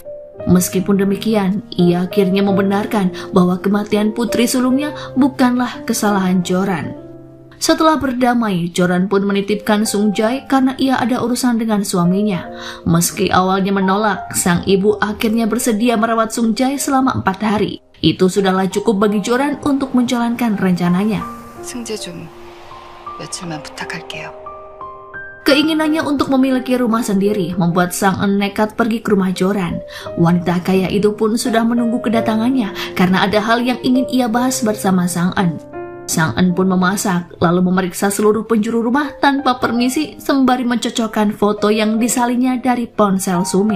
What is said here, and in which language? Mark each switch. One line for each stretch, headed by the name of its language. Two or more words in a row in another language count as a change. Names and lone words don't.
Indonesian: Meskipun demikian, ia akhirnya membenarkan bahwa kematian putri sulungnya bukanlah kesalahan Joran. Setelah berdamai, Joran pun menitipkan Sung Jae karena ia ada urusan dengan suaminya. Meski awalnya menolak, sang ibu akhirnya bersedia merawat Sung Jae selama 4 hari. Itu sudahlah cukup bagi Joran untuk menjalankan rencananya.
Korean: 승재 좀 며칠만 부탁할게요.
Indonesian: Keinginannya untuk memiliki rumah sendiri membuat Sang-an nekat pergi ke rumah Joran. Wanita kaya itu pun sudah menunggu kedatangannya karena ada hal yang ingin ia bahas bersama Sang-an. Sang En pun memasak, lalu memeriksa seluruh penjuru rumah tanpa permisi sembari mencocokkan foto yang disalinnya dari ponsel Sumin.